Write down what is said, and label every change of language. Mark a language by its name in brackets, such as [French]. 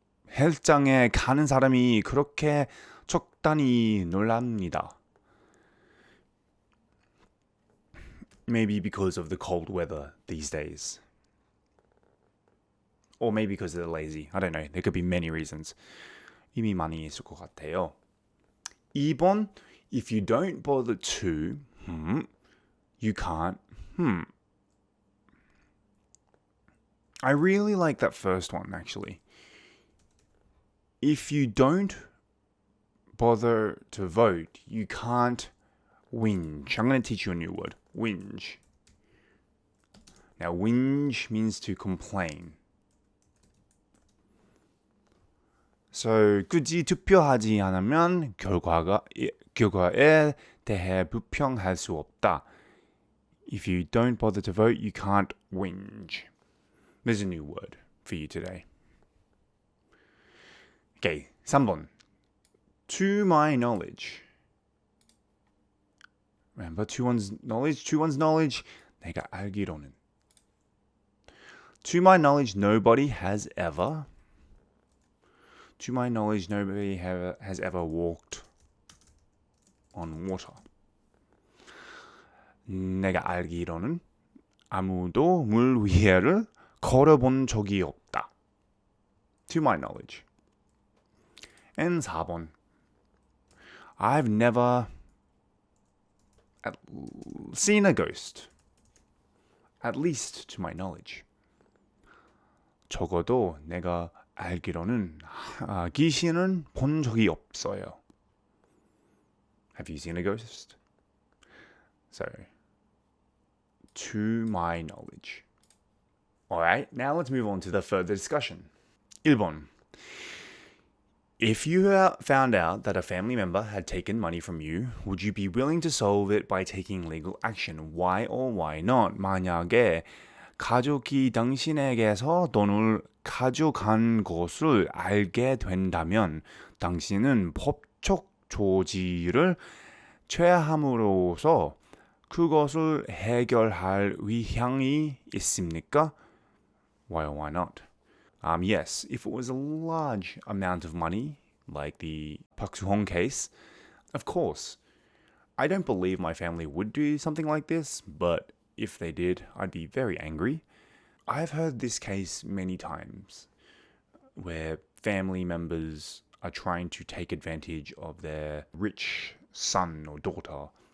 [Korean] 헬스장에 가는 사람이 그렇게 적당히 놀랍니다. [English] Maybe because of the cold weather these days. Or maybe because they're lazy. I don't know. There could be many reasons. [Korean] 이미 많이 있을 것 같아요. [English] 2번, if you don't bother to, you can't, I really like that first one, actually. If you don't bother to vote, you can't whinge. I'm going to teach you a new word. Whinge. Now, whinge means to complain. [Korean] So, 굳이 투표하지 않으면 결과에 대해 불평할 수 없다. [English] If you don't bother to vote, you can't whinge. There's a new word for you today. Okay, 3번. To my knowledge. Remember, to one's knowledge, [Korean] 내가 알기로는. [English] To my knowledge, nobody has ever. To my knowledge, nobody has ever walked on water. [Korean] 내가 알기로는 아무도 물 위에를 걸어본 적이 없다. [English] To my knowledge. And 4번. I've never seen a ghost. At least to my knowledge. [Korean] 적어도 내가 알기로는 귀신은 본 적이 없어요. [English] Have you seen a ghost? So, to my knowledge. Alright, now let's move on to the further discussion. 1번. If you found out that a family member had taken money from you, would you be willing to solve it by taking legal action? Why or why not? [Korean] 만약에 가족이 당신에게서 돈을 가져간 것을 알게 된다면 당신은 법적 조치를 취함으로써 그것을 해결할 의향이 있습니까? [English] Why or why not? Yes, if it was a large amount of money, like the Park Soo-hong case, of course. I don't believe my family would do something like this, but if they did, I'd be very angry. I've heard this case many times, where family members are trying to take advantage of their rich son or daughter.